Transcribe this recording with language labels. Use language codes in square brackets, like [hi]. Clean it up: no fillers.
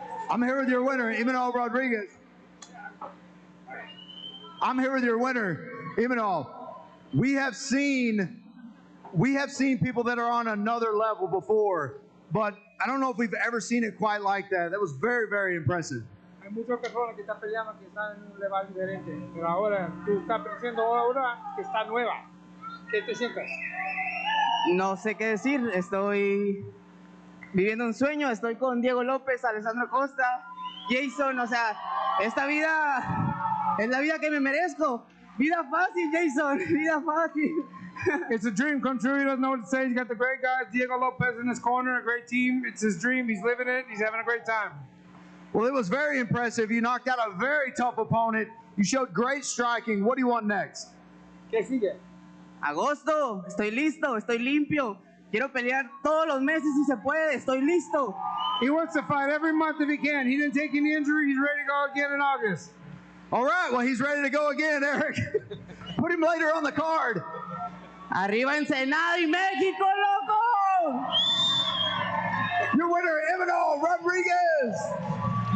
[en] I'm here with your winner, Emmanuel Rodriguez. I'm here with your winner, Emmanuel. We have seen people that are on another level before, but I don't know if we've ever seen it quite like that. That was very, very impressive. [es] Hay muchas personas que están peleando que están en un level diferente, pero ahora tú estás pensando ahora que está nueva. ¿Qué te sientes? No sé qué decir, estoy viviendo un sueño, estoy con Diego López, Alessandro Costa, Jason, o sea, esta vida es la vida que me merezco. Vida fácil, Jason, vida fácil. [en] It's a dream come true. He doesn't know what to say. He's got the great guys, Diego Lopez in his corner, a great team. It's his dream. He's living it. He's having a great time. Well, it was very impressive. You knocked out a very tough opponent. You showed great striking. What do you want next? [es] ¿Qué sigue? Agosto, estoy listo, estoy limpio. Quiero pelear todos los meses si se puede, estoy listo. [en] He wants to fight every month if he can. He didn't take any injury. He's ready to go again in August. All right, well, he's ready to go again, Eric. Put him later on the card. [es] Arriba Ensenada y México, loco! [en] Your winner, Emmanuel Rodriguez.